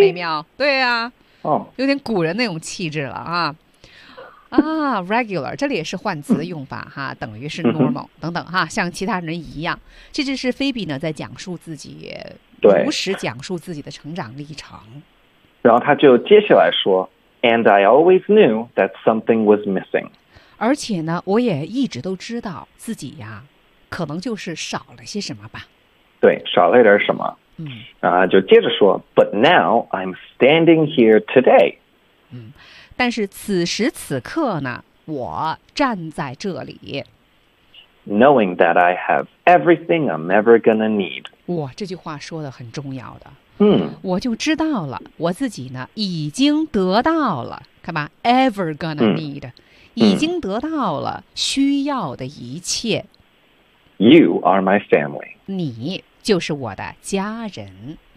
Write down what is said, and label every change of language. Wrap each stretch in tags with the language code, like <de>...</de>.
<zh>美妙？对啊。 Oh. 有点古人那种气质了啊。啊 ，regular， 这里也是换词的用法哈，等于是 normal 等等哈，像其他人一样。这就是菲比呢，在讲述自己。对，如实讲述自己的成长历程，然后他就接下来说</zh> <en>，And I always knew that something was missing。</en> <zh>而且呢，我也一直都知道自己呀，可能就是少了些什么吧。对，少了点什么。嗯，然后就接着说</zh> <en>，But now I'm standing here today。</en> <zh>嗯，但是此时此刻呢，我站在这里。</zh> <en>Knowing that I have everything I'm ever gonna need.</en> <zh>哇，这句话说的很重要的。嗯，我就知道了，我自己呢已经得到了，看吧 ，</zh> <en>ever gonna need，</en> <zh>已经得到了需要的一切。</zh> <en>You are my family.</en> <zh>你就是我的家人。</zh>